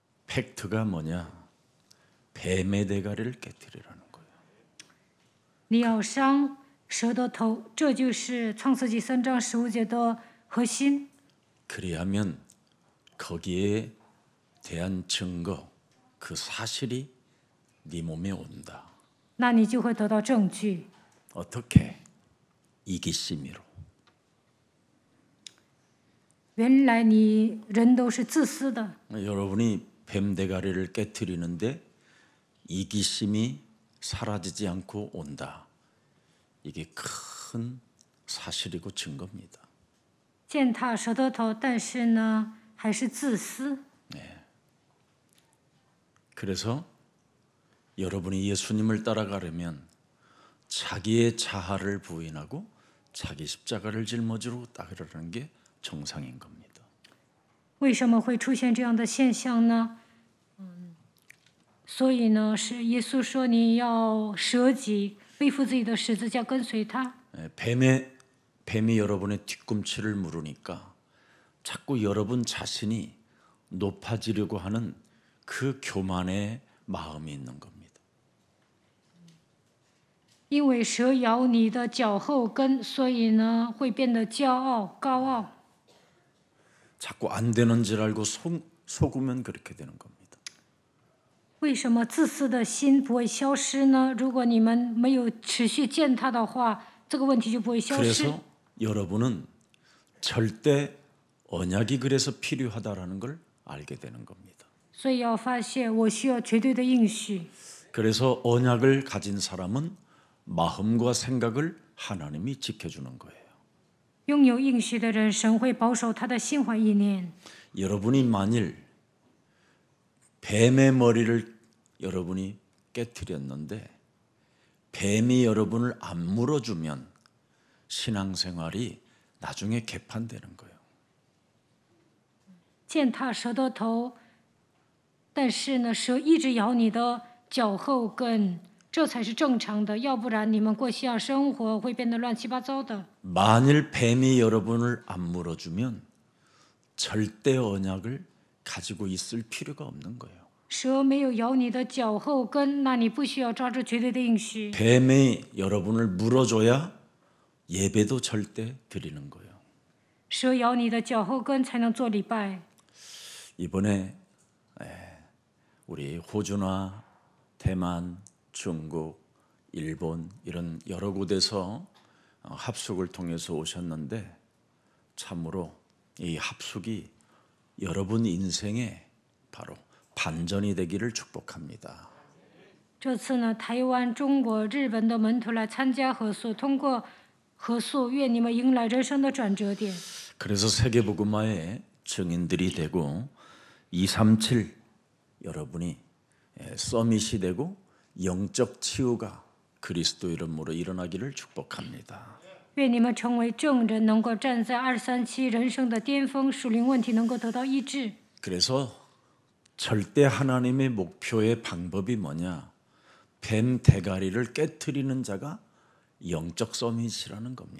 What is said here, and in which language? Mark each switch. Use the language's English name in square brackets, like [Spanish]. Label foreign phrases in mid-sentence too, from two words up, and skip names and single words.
[Korean] 팩트가 뭐냐? 뱀의 대가리를 깨뜨리라는 거예요. [Chinese] 你要伤蛇的头，这就是创世纪3章15节的核心。 [Korean] 그리하면 거기에 대한 증거, 그 사실이 네 몸에 온다. [Chinese] 那你就会得到证据。 [Korean] 어떻게? 이기심으로. [Chinese] 原来你人都是自私的， [Korean] 여러분이 뱀 대가리를 깨뜨리는데 이기심이 사라지지 않고 온다. 이게 큰 사실이고 증거입니다. [Chinese] 践踏蛇的头，但是呢，还是自私。 [Korean] 그래서 여러분이 예수님을 따라가려면 자기의 자아를 부인하고 자기 십자가를 짊어지고 따르라는 게 정상인 겁니다. [Chinese] 为什么会出现这样的现象呢？所以呢，是耶稣说你要舍己，背负自己的十字架，跟随他。 [Korean] 뱀이 여러분의 뒤꿈치를 물으니까 자꾸 여러분 자신이 높아지려고 하는 그 교만의 마음이 있는 겁니다. [Chinese] 因为蛇咬你的脚后跟，所以呢，会变得骄傲、高傲。 [Korean] 자꾸 안 되는 줄 알고 속으면 그렇게 되는 겁니다. [Chinese] 为什么自私的心不会消失呢？如果你们没有持续践踏的话，这个问题就不会消失。 [Korean] 그래서 여러분은 절대 언약이 그래서 필요하다라는 걸 알게 되는 겁니다. [Chinese] 所以要发现，我需要绝对的应许。 [Korean] 그래서 언약을 가진 사람은 마음과 생각을 하나님이 지켜주는 거예요. [Chinese] 拥有应许的人，神会保守他的心怀意念。 [Korean] 여러분이 만일 뱀의 머리를 여러분이 깨뜨렸는데 뱀이 여러분을 안 물어주면 신앙생활이 나중에 개판되는 거예요. [Chinese] 践踏蛇的头，但是呢，蛇一直咬你的脚后跟，这才是正常的，要不然你们过信仰生活会变得乱七八糟的。 [Korean] 만일 뱀이 여러분을 안 물어주면 절대 언약을 가지고 있을 필요가 없는 거예요. [Chinese] 蛇没有咬你的脚后跟，那你不需要抓住绝对的应许。 [Korean] 뱀이 여러분을 물어줘야 예배도 절대 드리는 거예요. [Chinese] 蛇咬你的脚后跟才能做礼拜。 [Korean] 이번에 우리 호주나 대만, 중국, 일본 이런 여러 곳에서 합숙을 통해서 오셨는데 참으로 이 합숙이 여러분 인생에 바로 반전이 되기를 축복합니다. [Chinese] 这次呢，台湾、中国、日本的门徒来参加合宿，通过合宿，愿你们迎来人生的转折点。 [Korean] 그래서 세계복음화의 증인들이 되고 237 여러분이 서밋이 되고 영적 치유가 그리스도 이름으로 일어나기를 축복합니다. [Chinese] 愿你们成为证人，能够站在237人生的巅峰，属灵问题能够得到医治。 [Korean] 그래서 절대 하나님의 목표의 방법이 뭐냐? 뱀 대가리를 깨트리는 자가 영적 서밋이라는 겁니다.